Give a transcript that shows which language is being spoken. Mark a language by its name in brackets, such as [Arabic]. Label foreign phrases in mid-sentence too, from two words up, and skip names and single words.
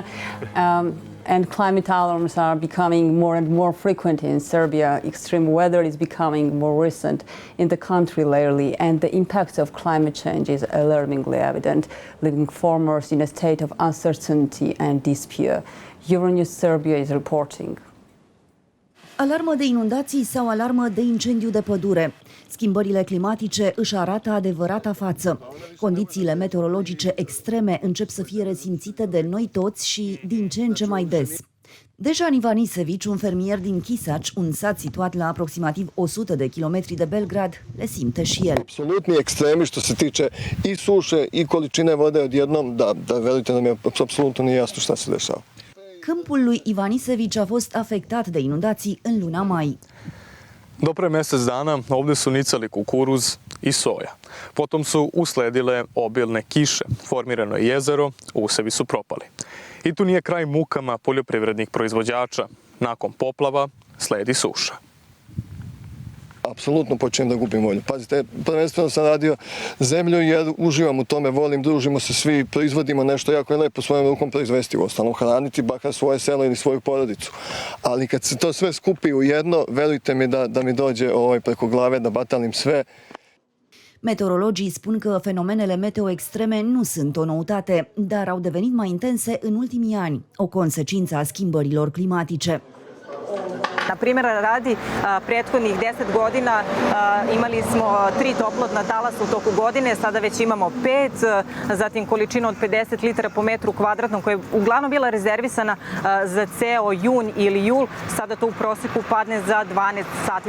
[English] And climate alarms are becoming more and more frequent in Serbia. Extreme weather is becoming more recent in the country lately, and the impact of climate change is alarmingly evident, leaving farmers in a state of uncertainty and despair. EURONEWS Serbia is reporting. [Romanian] Alarmă de inundații sau alarmă de incendiu de pădure. Schimbările climatice își arată adevărata față. Condițiile meteorologice extreme încep să fie resimțite de noi toți și din ce în ce mai des. Dejan Ivanisević, un fermier din Kisač, un sat situat la aproximativ 100 de kilometri de Belgrad, le simte și el. [Serbian] Apsolutni ekstremi što se tiče i suše i količine vode odjednom, da verujte nam je apsolutno nije jasno šta se dešava. [Romanian] Câmpul lui Ivanisević a fost afectat de inundații în luna mai. [Serbian] Do pre mjesec dana ovdje su nicali kukuruz i soja. Potom su usledile obilne kiše, formirano je jezero, usevi su propali. I tu nije kraj mukama poljoprivrednih proizvođača. Nakon poplava sledi suša. Apsolutno počinjem da gubim volju. Pazite, prvenstveno sam radio zemlju jer uživam u tome, volim, družimo se svi, proizvodimo nešto jako je lepo svojom rukom proizvesti, u ostalom hraniti bakar svoje selo ili svoju porodicu. Ali kad se to sve skupi u jedno, verujte mi da mi dođe preko glave da batalim sve. [Romanian] Meteorologii spun că fenomenele meteo extreme nu sunt o noutate, dar au devenit mai intense în ultimii ani, o consecință a schimbărilor climatice. [Serbian] Na primjera radi, prethodnih 10 godina imali smo 3 toplotna talasa u toku godine, sada već imamo 5, zatim količina od 50 litara po metru kvadratnom koja je uglavnom bila rezervisana za ceo jun ili jul, sada to u proseku padne za 12 sati.